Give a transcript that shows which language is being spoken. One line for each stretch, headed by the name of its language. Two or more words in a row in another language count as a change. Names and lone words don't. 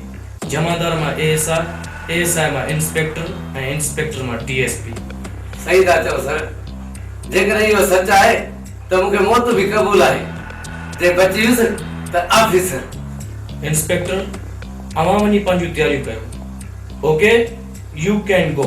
Sindhi: जमादार मां एएसआई मां इंस्पेक्टर ऐं इंस्पेक्टर मां डीएसपी। सही था चओ सर, जेकर इहो सच आहे त मूंखे मौत बि क़बूल आहे, जे बची वियुसि त ऑफिसर। इंस्पेक्टर अव्हां वञी पंहिंजूं तयारियूं कयो।
English: OK, you can go.